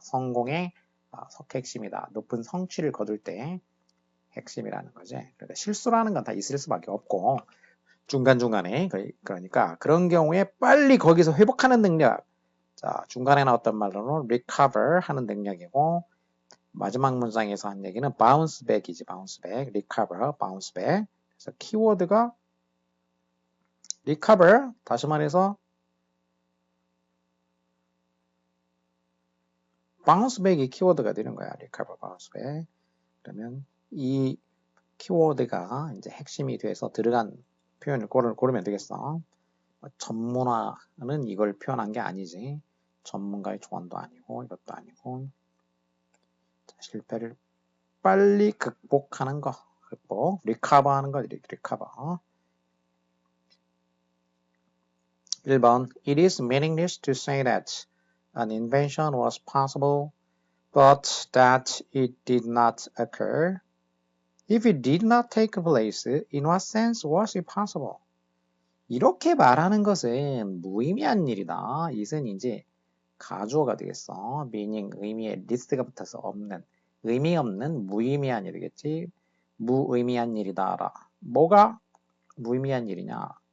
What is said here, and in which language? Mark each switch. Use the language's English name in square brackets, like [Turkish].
[Korean] 성공의 핵심이다. 높은 성취를 거둘 때 핵심이라는 거지. 그러니까 실수라는 건 다 있을 수밖에 없고 중간중간에 그러니까 그런 경우에 빨리 거기서 회복하는 능력. 자, 중간에 나왔던 말로는 recover 하는 능력이고 마지막 문장에서 한 얘기는 bounce back이지. [English] bounce back, recover, bounce back. [Korean] 그래서 키워드가 recover, 다시 말해서 bounce back이 키워드가 되는 거야. [English] recover, bounce back. [Korean] 그러면 이 키워드가 이제 핵심이 돼서 들어간 표현을 고르면 되겠어. 전문화는 이걸 표현한 게 아니지. 전문가의 조언도 아니고 이것도 아니고. 자, 실패를 빨리 극복하는 거. 극복. recover 하는 거. [English] recover. [Korean] 1번. [English] It is meaningless to say that an invention was possible, but that it did not occur. If it did not take place, in what sense was it possible? [Korean] 이렇게 말하는 것은 무의미한 일이다. 이것은 이제 가주어가 되겠어. meaning, 의미에 리스트가 붙어서 없는, 의미 없는 무의미한 일이겠지. 무의미한 일이다. 뭐가 무의미한 일이냐?